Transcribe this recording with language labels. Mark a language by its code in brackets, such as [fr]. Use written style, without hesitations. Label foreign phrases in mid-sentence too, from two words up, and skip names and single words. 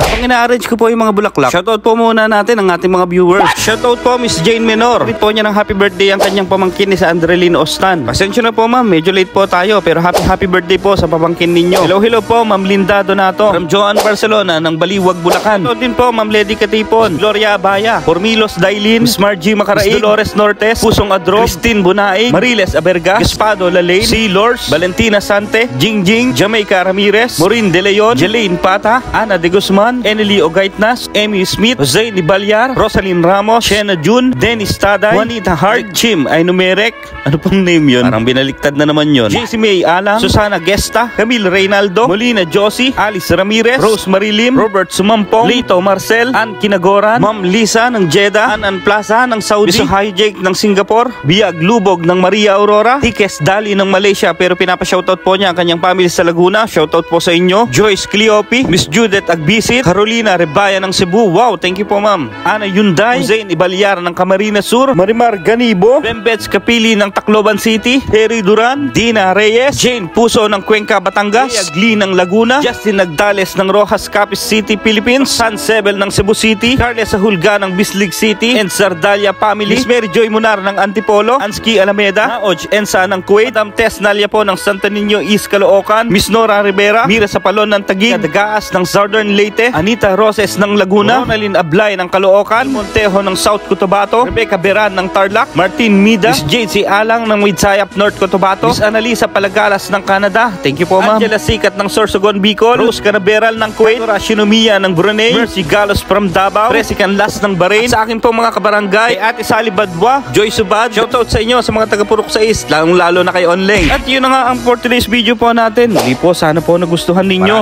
[tl] Habang ina-arrange ko po yung mga bulaklak, shoutout po muna natin ang ating mga viewers. Shoutout po Miss Jane Menor. Read po niya ng [en] happy birthday [tl] ang kanyang pamangkin ni sa Andrelyn Ostan. Pasensya na po ma'am, medyo late po tayo pero [en] happy birthday [tl] po sa pamangkin ninyo. Hello po Ma'am Linda Donato from Joan Barcelona ng Baliwag, Bulacan. Shoutout din po Ma'am Lady Katipon, Gloria Abaya, Formilos Dailin, Miss Margie Macaraig, Dolores Nortes, Pusong Adro, Christine Bunaig, Mariles Aberga, Gaspado Lalane, C. Lors, Valentina Sante, Jingjing, Jamaica Ramirez, Maureen De Leon, Jelaine Pata, Ana De Guzman, Enely Ogaitnas, Emmy Smith, Jose Nibalyar, Rosalyn Ramos, Shena Jun, Dennis Taday, Juanita Hart, Chim Aynumerek, ano pong name yun? Parang binaliktad na naman yun. JC May Alang, Susana Gesta, Camille Reynaldo, Molina Josie, Alice Ramirez, Rose Marilim, Robert Sumampong, Lito Marcel, Ann Kinagoran, Ma'am Lisa ng Jeddah, Anan Plaza ng Saudi, Misuhay Jake ng Singapore, Biag Lubog ng Maria Aurora, Tikes Dali ng Malaysia pero pinapa-shoutout po niya ang kanyang family sa Laguna. Shoutout po sa inyo. Joyce Cleopi, Miss Judith Agbisit, Carolina Rebaya ng Cebu. Wow, [en] thank you [tl] po ma'am. Ana Yunday, Hussein Ibalyar ng Camarines Sur, Marimar Ganibo, Bembets Kapili ng Tacloban City, Terry Duran, Dina Reyes, Jane Puso ng Cuenca, Batangas, Agli ng Laguna, Justin Nagdales ng Rojas Capiz City, Philippines, San Sebel ng Cebu City, Carles Ahulga ng Bislig City, and Sardalia Family, Miss Mary Joy Munar ng Antipolo, Anski Alameda, Naoj Ensa ng Kuwait, Madam Tess Nalia po ng Santa Niño East Caloocan, Miss Nora Rivera, Mira Sapalon ng Taguig, Dagaas ng Southern Leyte, Anita Roses ng Laguna, Ronalyn Ablay ng Caloocan, Montejo ng South Cotabato, Rebecca Beran ng Tarlac, Martin Mida, Miss JC Alang ng Midsayap North Cotabato, Miss Annalisa Palagalas ng Canada, [en] thank you [tl] po ma'am, Angela Sikat ng Sorsogon Bicol, Rose Canaveral ng Kuwait, Shinomiya ng Brunei, Mercy Galos from Davao, Presican Las ng Bahrain, sa akin po mga kabarangay, Ate Sally Badwa, Joy Subad, shoutout sa inyo sa mga taga-Purok sa East, lalong-lalo na kay online. At yun na nga ang [en] for today's video [tl] po natin. Muli po, sana po nagustuhan ninyo.